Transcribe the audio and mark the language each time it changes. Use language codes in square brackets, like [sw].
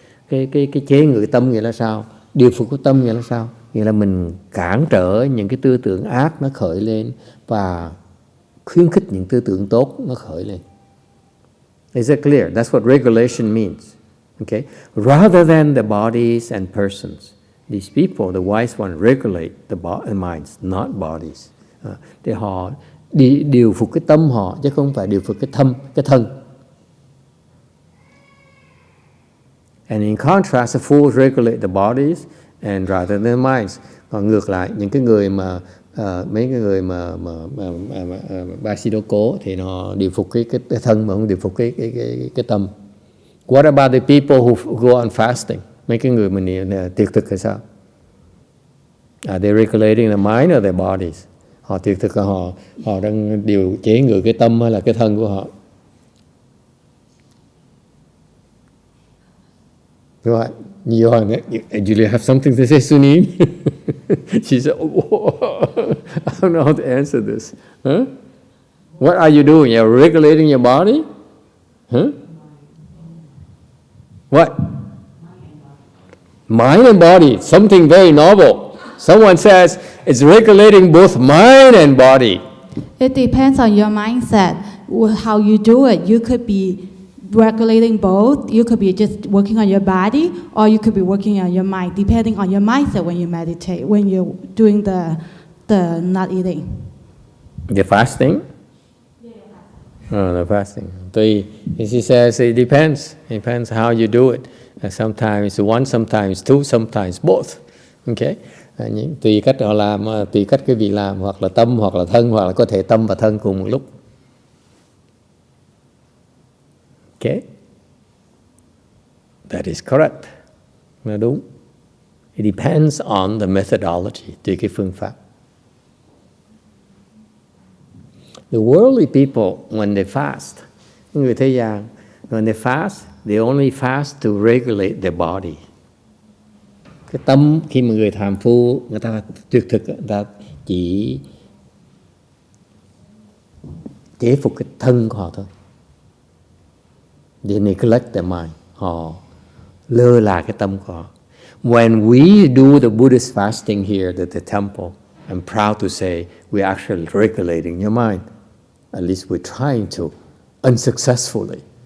[vi] Cái chế ngự tâm nghĩa là sao? Điều phục của tâm nghĩa là sao? Nghĩa là mình cản trở những cái tư tưởng ác nó khởi lên và khuyến khích những tư tưởng tốt nó khởi lên. [en] Is it clear? That's what regulation means. Okay? Rather than the bodies and persons, these people, the wise ones, regulate the minds, not bodies. [vi] Để họ điều phục cái tâm họ, chứ không phải điều phục cái thân. [en] And in contrast, the fools regulate the bodies and rather than the minds. [vi] Còn ngược lại, những cái người mà mấy cái người mà bác sĩ đố cố thì nó điều phục cái thân mà không điều phục cái tâm. [en] What about the people who go on fasting? [vi] Mấy cái người mình tiệc thực hay sao? [en] Are they regulating the mind or their bodies? [vi] Họ tiệc thực, họ đang điều chế ngự cái tâm hay là cái thân của họ? [en] Right. Julia have something to say, Sunim? She said, oh, I don't know how to answer this. Huh? What are you doing? You're regulating your body? Huh? What? Mind and body, something very novel. Someone says it's regulating both mind and body. It depends on your mindset, how you do it. You could be regulating both. You could be just working on your body, or you could be working on your mind, depending on your mindset when you meditate, when you're doing the not eating. The fasting? Oh, the fasting. She says it depends. It depends how you do it. Sometimes one, sometimes two, sometimes both. Okay? [vi] Tùy cách họ làm, tùy cách cái vị làm, hoặc là tâm, hoặc là thân, hoặc là có thể tâm và thân cùng một lúc. [en] Okay? That is correct. [vi] Là đúng. [en] It depends on the methodology, [vi] tùy cái phương pháp. [en] The worldly people, when they fast, [vi] người thế gian, [en] when they fast, they only fast to regulate their body. [vi] Cái tâm, khi mà người phàm phu, người ta tuyệt thực, người ta chỉ chế phục cái thân của họ thôi. [en] They neglect their mind. [vi] Họ lơ là cái tâm của họ. [en] When we do the Buddhist fasting here at the temple, I'm proud to say we're actually regulating your mind. At least we're trying to, unsuccessfully.